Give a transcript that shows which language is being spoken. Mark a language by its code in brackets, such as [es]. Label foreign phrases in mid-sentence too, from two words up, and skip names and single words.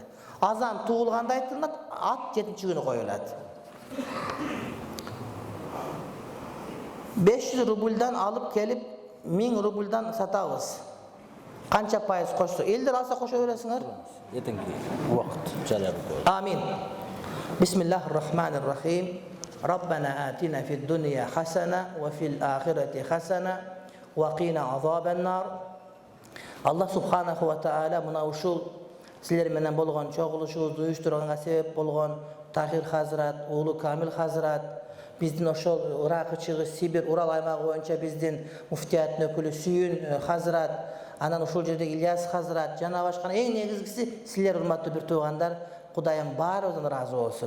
[ky] Азан туулганда айтылат, ат 7-нчи күнү коюлат. 500 рубльдан алып келип 1000 рубльдан сатабыз. Канча пайыз кошсо? Элдер алса кошо бересиңер? Эртеңки убакыт жарыяп коет. Амин. [ar] بسم الله الرحمن الرحيم ربنا آتنا في الدنيا حسنة وفي الآخرة حسنة وقنا عذاب النار. الله سبحانه وتعالى [ky] muna ушул силер менен болгон чогулушубузду уюштурганга себеп болгон Тахир Хазрат, уулу Камил Хазрат, биздин ошол Ирак, Чыгыш, Сибир, Урал аймагы боюнча биздин муфтияттын өкүлү Сүйүн Хазрат, анан ошол жерде Ильяс Хазрат жана башка эң негизгиси силер урматтуу бир туугандар, Кудайым баарыбыздан ыраазы болсун.